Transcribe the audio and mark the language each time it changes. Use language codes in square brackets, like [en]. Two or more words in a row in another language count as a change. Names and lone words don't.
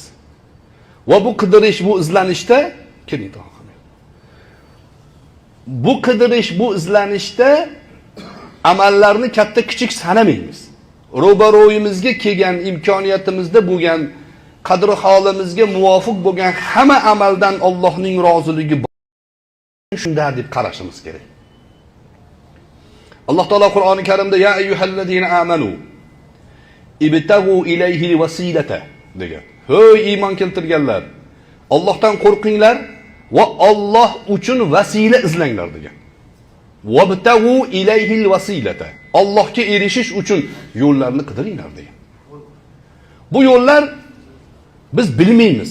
[uz] Va bu qidirish, bu izlanishda bu qidirish, bu izlanishda amallarni katta kichik sanamaymiz. Ro'baro'yimizga kelgan, imkoniyatimizda bo'lgan, qadri holimizga muvofiq bo'lgan hamma amaldan Allohning roziligi shunda deb qarashimiz kerak. Alloh taolo Qur'oni Karimda [ar] يا أيها الذين آمنوا ابتغوا إليه الوسيلة degan. [uz] Hey iymon keltirganlar, Allohdan qo'rqinglar va Alloh uchun vasila izlanglar degan. [ar] وابتغوا إليه الوسيلة. [uz] Allohga erishish uchun yo'llarni qidiringlar degan. Bu yo'llar biz bilmaymiz.